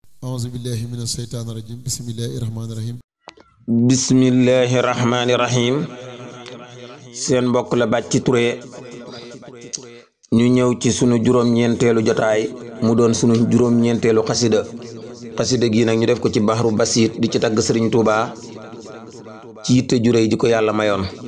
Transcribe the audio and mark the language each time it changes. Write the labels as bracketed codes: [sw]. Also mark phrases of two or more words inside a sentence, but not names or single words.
[ar] أعوذ بالله من الشيطان الرجيم. بسم الله الرحمن الرحيم. بسم الله الرحمن الرحيم. [wo] Seen mbokk la Bàcci Touré. Ñu ñëw ci sunu juróom-ñeenteelu jotaay, mu doon sunu juróom-ñeenteelu xasida. Xasida gi nag ñu def ko ci Bahru Basit, di ci tagg Sëriñ Tuuba, ci yitte ju réy ji ko Yàlla mayoon.